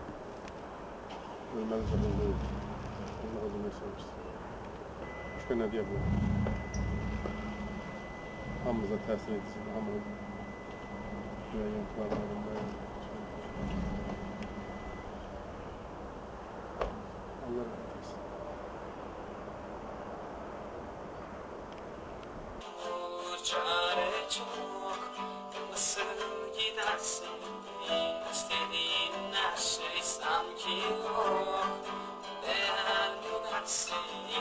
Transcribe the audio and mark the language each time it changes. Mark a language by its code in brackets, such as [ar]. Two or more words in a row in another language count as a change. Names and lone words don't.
[az] Ölməli canımız idi. Allah azim etsin. Başqa nə deyə bilərəm? Hamımıza təsir edici, hamının müəyyən planlarında. Allah rəhmət etsin. [tr] Çare çok, nasıl gidersin? İstediğin her şey sanki yok. Değer mi dersin?